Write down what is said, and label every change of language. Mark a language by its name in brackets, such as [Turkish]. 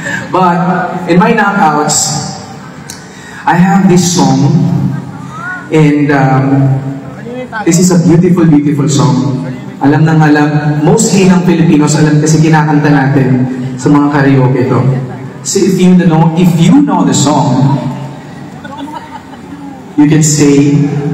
[English] But in my knockouts, I have this song, and this is a beautiful, beautiful song. [Filipino] Alam ng alam, mostly ng Filipinos alam kasi kinakanta natin sa mga karaoke ito. [English] So if you know the song, you can say,